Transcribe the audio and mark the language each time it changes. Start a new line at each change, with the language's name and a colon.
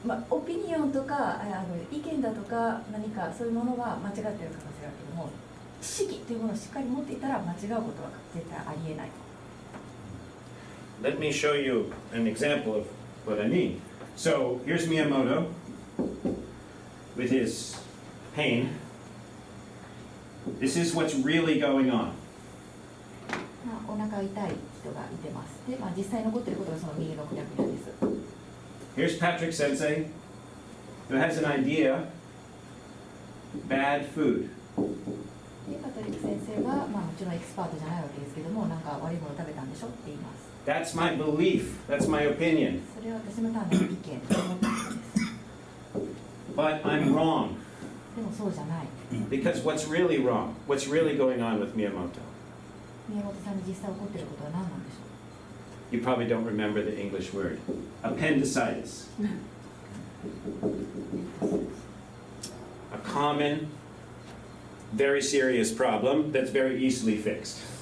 Japanese: オピニオンとか意見だとか何かそういうものは間違っている可能性があるけども、知識というものをしっかり持っていたら間違うことは絶対ありえない。
English: Let me show you an example of what I mean. So here's Miyamoto with his pain. This is what's really going on.
Japanese: お腹痛い人がいてます。で、実際残っていることがその右のくにゃくにゃです。
English: Here's Patrick Sensei, who has an idea, bad food.
Japanese: で、パトリック先生は、もちろんエキスパートじゃないわけですけども、なんか悪いもの食べたんでしょって言います。
English: That's my belief. That's my opinion.
Japanese: それは私の単なる意見と思ったことです。
English: But I'm wrong.
Japanese: でもそうじゃない。
English: Because what's really wrong? What's really going on with Miyamoto?
Japanese: 宮本さんに実際起こっていることは何なんでしょう。
English: You probably don't remember the English word. Appendicitis. A common, very serious problem that's very easily fixed.